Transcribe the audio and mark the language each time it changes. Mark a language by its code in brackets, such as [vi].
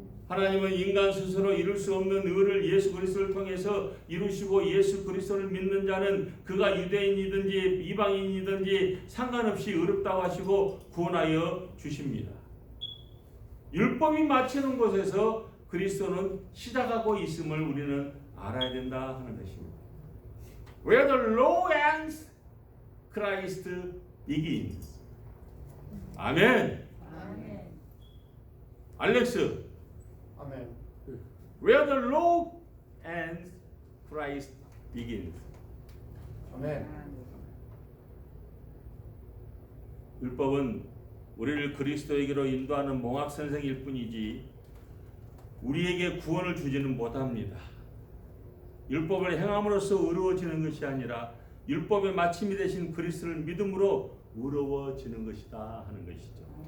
[ko] 하나님은 인간 스스로 이룰 수 없는 의를 예수 그리스도를 통해서 이루시고 예수 그리스도를 믿는 자는 그가 유대인이든지 이방인이든지 상관없이 의롭다고 하시고 구원하여 주십니다. 율법이 마치는 곳에서 그리스도는 시작하고 있음을 우리는 알아야 된다 하는 것입니다. [en] Where the law ends, Christ begins. [ko] 아멘. 알렉스. 아멘. [en] Where the law ends, Christ begins. [ko] 아멘. 율법은 우리를 그리스도에게로 인도하는 몽학 선생일 뿐이지 우리에게 구원을 주지는 못합니다. 율법을 행함으로써 의로워지는 것이 아니라 율법의 마침이 되신 그리스도를 믿음으로 의로워지는 것이다 하는 것이죠.